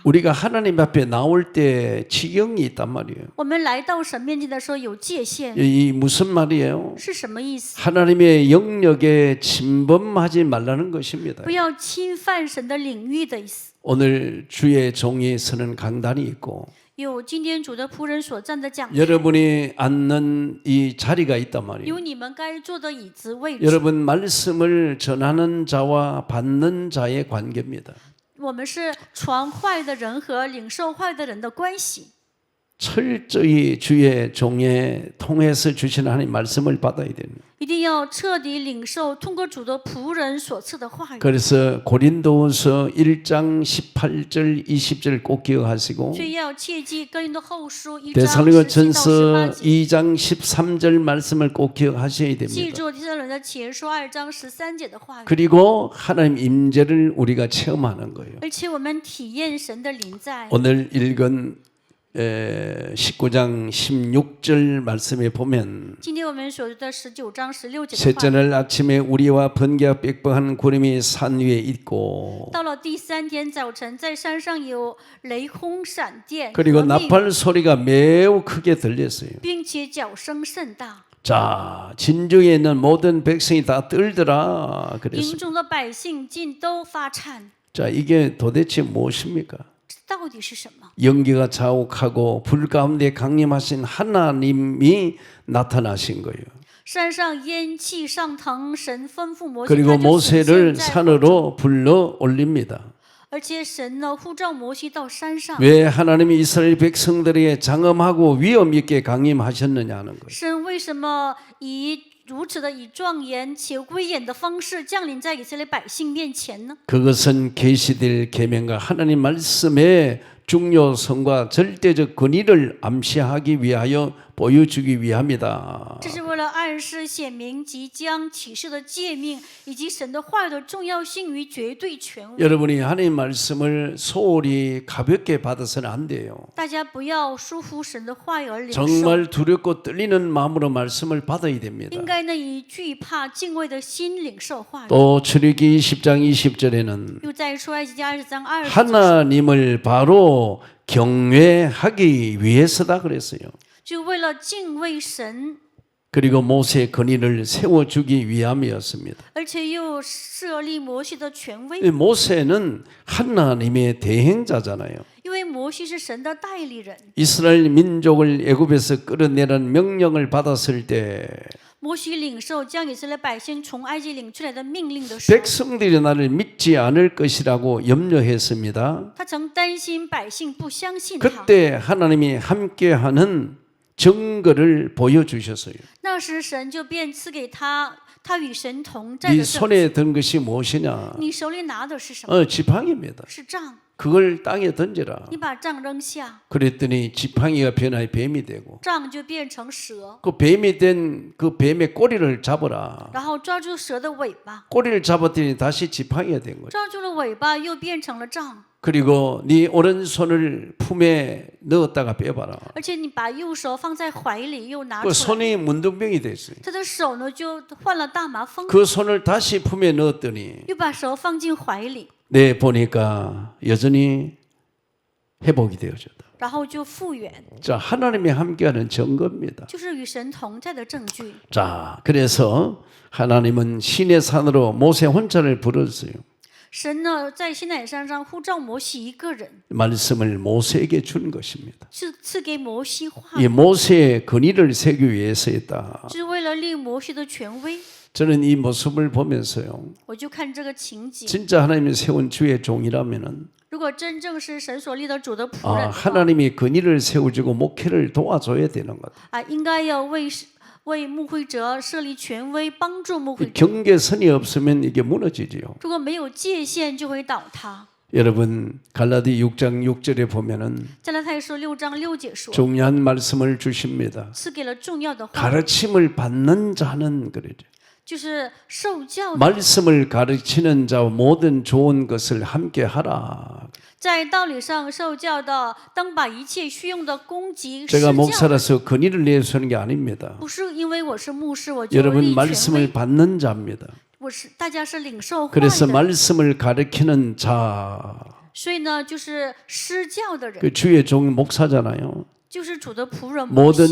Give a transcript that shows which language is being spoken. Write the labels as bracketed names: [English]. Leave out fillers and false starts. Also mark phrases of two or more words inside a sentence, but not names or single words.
[Korean] 우리가 하나님 앞에 나올 때 지경이 있단 말이에요. [Chinese] 我们来到神面前的时候有界限， [Korean] 이 무슨 말이에요? [Chinese] 是什么意思？ [Korean] 하나님의 영역에 침범하지 말라는 것입니다. [Chinese] 不要侵犯神的领域的意思。 [Korean] 오늘 주의 종이 서는 강단이 있고 [Chinese] 有今天主的仆人所站的讲台， [Korean] 여러분이 앉는 이 자리가 있단 말이에요. [Chinese] 有你们该坐的椅子位置。 [Korean] 여러분 말씀을 전하는 자와 받는 자의 관계입니다. [Chinese] 我们是传话语的人和领受话语的人的关系。 [Korean] 철저히 주의 종에 통해서 주시는 하나님 말씀을 받아야 됩니다. [Chinese] 一定要彻底领受通过主的仆人所赐的话语。 [Korean] 그래서 고린도후서 1장 18절 20절 꼭 기억하시고 [Chinese] 所以要切记哥林多后书1章 [Korean] 데살로니가전서 [Chinese] 17到18节， [Korean] 2장 13절 말씀을 꼭 기억하셔야 [Chinese] 记 [Korean] 됩니다. [Chinese] 住提撒罗尼迦前书2章13节的话语。 [Korean] 그리고 하나님 임재를 우리가 체험하는 거예요. [Chinese] 而且我们体验神的临在。 [Korean] 오늘 읽은 19장 16절 말씀에 보면 [Chinese] 今天我们所读的19章16节的 [Korean] 셋째 [Chinese] 话语， [Korean] 날 아침에 우리와 번개와 빽빽한 구름이 산 위에 있고 [Chinese] 到了第3天早晨，在山上有雷轰闪电 [Korean] 그리고 [Chinese] 和密云， [Korean] 나팔 소리가 매우 크게 들렸어요. [Chinese] 并且脚声甚大。 [Korean] 자, 진중에 있는 모든 백성이 다 떨더라 [Chinese] 营 [Korean] 그랬어요. [Chinese] 中的百姓尽都发颤， [Korean] 자, 이게 도대체 무엇입니까? [Chinese] 这到底是什么？ [Korean] 연기가 자욱하고 불 가운데 강림하신 하나님이 나타나신 거예요. [Chinese] 山上烟气上腾，神吩咐摩西， [Korean] 그리고 [Chinese] 他就显现 [Korean] 모세를 [Chinese] 在火中。 [Korean] 산으로 불러 올립니다. [Chinese] 而且神呢呼召摩西到山上。 [Korean] 왜 하나님이 이스라엘 백성들에게 장엄하고 위엄 있게 강림하셨느냐 하는 거예요. [Chinese] 神为什么如此的以庄严且威严的方式降临在以色列百姓面前呢？ [Korean] 그것은 계시될 계명과 하나님 말씀의 중요성과 절대적 권위를 암시하기 위하여 보여주기 위함이다. [Chinese] 这是为了暗示显明即将启示的诫命以及神的话语的重要性与绝对权威。 [Korean] 여러분이 하나님 말씀을 소홀히 가볍게 받아서는 안 돼요. [Chinese] 大家不要疏忽神的话语而领受， [Korean] 정말 두렵고 떨리는 마음으로 말씀을 받아야 됩니다. [Chinese] 应该呢以惧怕敬畏的心领受话语。 [Korean] 또 출애굽기 20장 20절에는 [Chinese] 又在出埃及记20章20节， [Korean] 하나님을 바로 경외하기 위해서다 그랬어요. [Chinese] 就为了敬畏神 [Korean] 그리고 모세의 근위를 세워주기 위함이었습니다. [Chinese] 而且又设立摩西的权威， [Korean] 이 모세는 하나님의 대행자잖아요. [Chinese] 因为摩西是神的代理人。 [Korean] 이스라엘 민족을 애굽에서 끌어내라는 명령을 받았을 때 [Chinese] 摩西领受将以色列百姓从埃及领出来的命令的时候， [Korean] 백성들이 나를 믿지 않을 것이라고 염려했습니다. [Chinese] 他曾担心百姓不相信他。 [Korean] 그때 하나님이 함께하는 증거를 보여주셨어요. [Chinese] 那时神就便赐给他，他与神同在 [Korean] 네 [Chinese] 的证据。 [Korean] 손에 든 것이 무엇이냐? [Chinese] 你手里拿的是什么？ [Korean] 지팡이입니다. [Chinese] 是杖。 [Korean] 그걸 땅에 던져라. [Chinese] 你把杖扔下， [Korean] 그랬더니 지팡이가 변하여 뱀이 되고 [Chinese] 杖就变成蛇， [Korean] 그 뱀이 된 그 뱀의 꼬리를 잡아라. [Chinese] 然后抓住蛇的尾巴， [Korean] 꼬리를 잡았더니 다시 지팡이가 된 거죠. [Chinese] 抓住了尾巴又变成了杖。 [Korean] 그리고 네 오른손을 품에 넣었다가 빼봐라. [Chinese] 而且你把右手放在怀里又拿 [Korean] 그 [Chinese] 出来， [Korean] 손이 문둥병이 됐어요. [Chinese] 他的手呢就患了大麻风， [Korean] 그 손을 다시 품에 넣었더니 [Chinese] 又把手放进怀里， [Korean] 네 보니까 여전히 회복이 되어졌다. [Chinese] 然后就复原， [Korean] 자, 하나님이 함께하는 증거입니다. [Chinese] 就是与神同在的证据。 [Korean] 자, 그래서 하나님은 시내 산으로 모세 혼자를 불렀어요. [Chinese] 神呢在西乃山上呼召摩西一个人， [Korean] 말씀을 모세에게 준 것입니다. [Chinese] 是赐给摩西话， [Korean] 이 모세의 근위를 세기 위해서였다. [Chinese] 是为了立摩西的权威。 [Korean] 저는 이 모습을 보면서요. [Chinese] 我就看这个情景， [Korean] 진짜 하나님이 세운 주의 종이라면은 [Chinese] 如果真正是神所立的主的仆人 아, 的话， [Korean] 하나님이 근위를 세워주고 목회를 도와줘야 되는 것. [Chinese] 应该要为牧会者设立权威，帮助牧会 [Korean] 이 [Chinese] 者。 [Korean] 경계선이 없으면 이게 무너지지요. [Chinese] 如果没有界限，就会倒塌。 [Korean] 여러분 갈라디 6장 6절에 보면은 [Chinese] 加拉太书6章6节说， [Korean] 중요한 말씀을 주십니다. [Chinese] 赐给了重要的话， [Korean] 가르침을 받는 자는 그러죠. [Chinese] 就是受教的， [Korean] 말씀을 가르치는 자와 모든 좋은 것을 함께 하라. [Chinese] 在道理上受教的，当把一切需用的供给施 [Korean] 제가 [Chinese] 教。 [Korean] 목사라서 근위를 내서 하는 게 아닙니다. [Chinese] 不是因为我是牧师，我就 [Korean] 여러분 [Chinese] 立权 [Korean] 말씀을 [Chinese] 威， [Korean] 받는 자입니다. [Chinese] 我是大家是领受话 [Korean] 그래서 [Chinese] 的， [Korean] 말씀을 가르치는 자, [Chinese] 所以呢，就是施教的人， [Korean] 그 주의 종 목사잖아요. [Chinese] 就是主的仆人摩西，